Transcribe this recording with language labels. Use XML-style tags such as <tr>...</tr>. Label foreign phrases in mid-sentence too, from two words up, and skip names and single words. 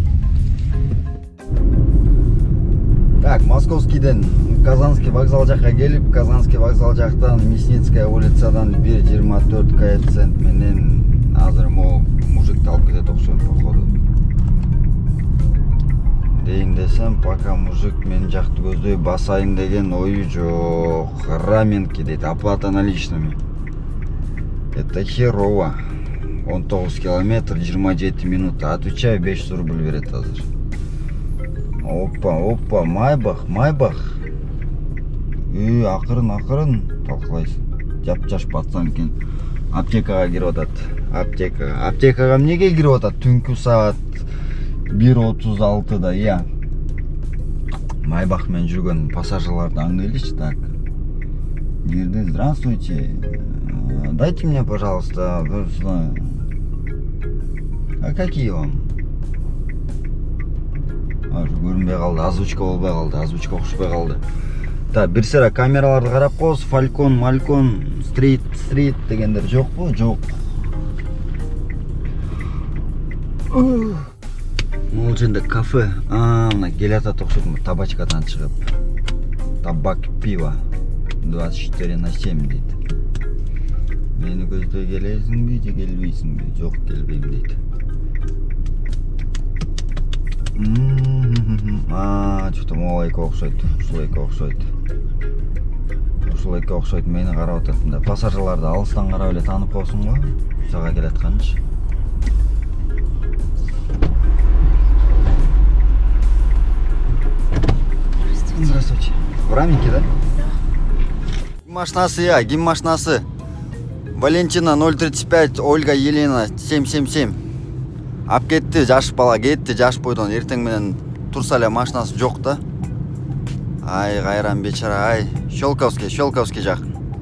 <ky>Так, Московскийден Казанский вокзал жакка келип, Казанский вокзал жактан Мясницкая улицадан 1.24 коэффициент менен азыр могул мужикти алып кетет окшойм, походу. Дейин десем, пока мужик мен жакты көздөй басайын деген ою жок. Раменки дейт,</ky> <ru>оплата наличными. Это херово.</ru> <ky>19 километр, 27 минута. Отвечаю, 500 рубль берет азыр. Опа, Майбах. Акырын талкалайсың. Жап-жаш пацан экен. Аптекага кирип атат. Аптекага эмнеге кирип атат? Түнкү саат 1:36 я. Майбах менен жүргөн пассажирларды аңдайлычы. Так. Кирди.</ky> <ru>Здравствуйте. Дайте мне, пожалуйста, а какие вам?</ru> <ky>Көрүнбөй калды, озвучка болбой калды, озвучка окшобой калды. Так, бир сыра камераларды карап коебуз. Фалькон, Малькон, стрит дегендер жокпу? Жок. Могул жерде кафе. Мына келатат окшойт, табачкадан чыгып. Табак, пиво. 24/7 дейт. Мени көздөй келесиңби же келбейсиңби? Жок, келбейм дейт. Что-то могул эки окшойт. Ушул эки окшойт мени карап атат. Пассажирларды алыстан карап эле таанып коесуң го. Сага келатканчы.</ky> <ru>Здравствуйте. В Раменке, да?</ru> <ky>Гим машинасы.</ky> <ru>Валентина 035, Ольга Елена 777.</ru> <ky>Ап кетти, жаш бала кетти, жаш бойдон эртең менен турса эле машинасы жок да. Ай, кайран бечара, ай. Щелковский жакын.</ky>